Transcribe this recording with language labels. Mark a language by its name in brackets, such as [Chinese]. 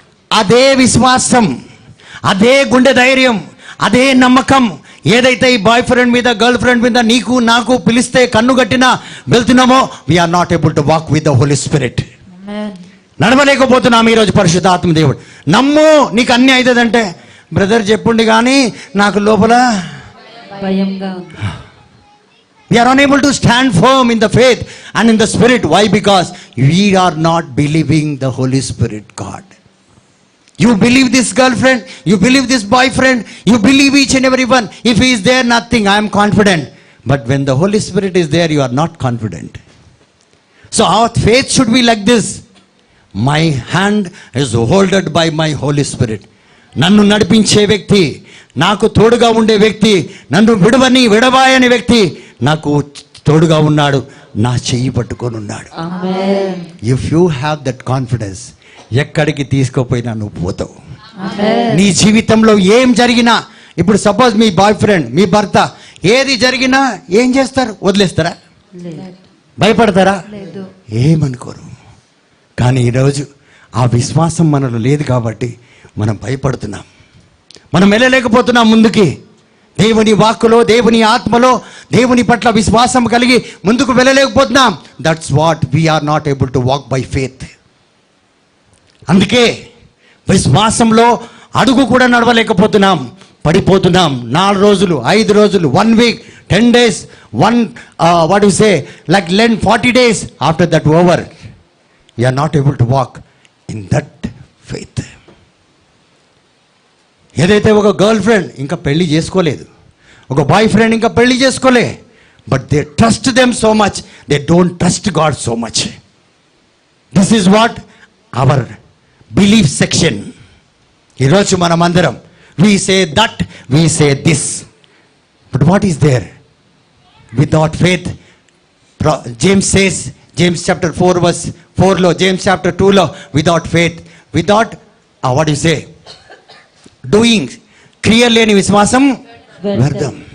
[Telugu] అదే విశ్వాసం, అదే గుండె ధైర్యం, అదే నమ్మకం ఏదైతే ఈ బాయ్ ఫ్రెండ్ మీద, గర్ల్ ఫ్రెండ్ మీద నీకు నాకు పిలిస్తే కన్ను కట్టినా వెళ్తున్నామో, [English] We are not able to walk with the holy spirit. [Telugu] ఆమేన్. నడవలేకపోతున్నాం ఈరోజు పరిశుద్ధాత్మ దేవుడు. నమ్ము, నీకు అన్నీ అవుతుందంటే బ్రదర్ చెప్పుండి కానీ నాకు లోపల భయంగా ఉంది. [English] we are unable to stand firm in the faith and in the spirit. Why? Because we are not believing the Holy Spirit God. You believe this girlfriend, you believe this boyfriend, you believe each and every one. If he is there, nothing, I am confident. But when the Holy Spirit is there, you are not confident. So our faith should be like this. My hand is holded by my Holy Spirit. [Telugu] నన్ను నడిపించే వ్యక్తి, నాకు తోడుగా ఉండే వ్యక్తి, నన్ను విడవాయని వ్యక్తి నాకు తోడుగా ఉన్నాడు, నా చెయ్యి పట్టుకొని ఉన్నాడు. ఆమేన్. [English] if you have that confidence, [Telugu] ఎక్కడికి తీసుకుపోయినా నువ్వు పోతావు. ఆమేన్. నీ జీవితంలో ఏం జరిగినా, ఇప్పుడు సపోజ్ మీ బాయ్ ఫ్రెండ్, మీ భర్త ఏది జరిగినా ఏం చేస్తారు? వదిలేస్తారా? లేదు. భయపడతారా? లేదు. ఏమనుకోరు. కానీ ఈరోజు ఆ విశ్వాసం మనలో లేదు కాబట్టి మనం భయపడుతున్నాం, మనం వెళ్ళలేకపోతున్నాం ముందుకి. దేవుని వాక్కులో, దేవుని ఆత్మలో, దేవుని పట్ల విశ్వాసం కలిగి ముందుకు వెళ్ళలేకపోతున్నాం. [English] That's what we are not able to walk by faith. [Telugu] అందుకే విశ్వాసంలో అడుగు కూడా నడవలేకపోతున్నాం, పడిపోతున్నాం. 4 రోజులు, 5 రోజులు, [English] 1 week, 10 days, what you say, like Lent 40 days, after that over, you are not able to walk in that faith. [Telugu] ఏదైతే ఒక గర్ల్ ఫ్రెండ్ ఇంకా పెళ్లి చేసుకోలేదు, ఒక బాయ్ ఫ్రెండ్ ఇంకా పెళ్లి చేసుకోలే, [English] but they trust them so much, [Telugu] they don't trust God so much. [English] This is what our belief section. [Telugu] ఈరోజు మనం అందరం [English] we say that, we say this, but what is there without faith? James says, James chapter 4 verse 4 లో, James chapter 2 లో, without faith, without what do you say, doing, [Telugu] క్రియ లేని విశ్వాసం వ్యర్థం.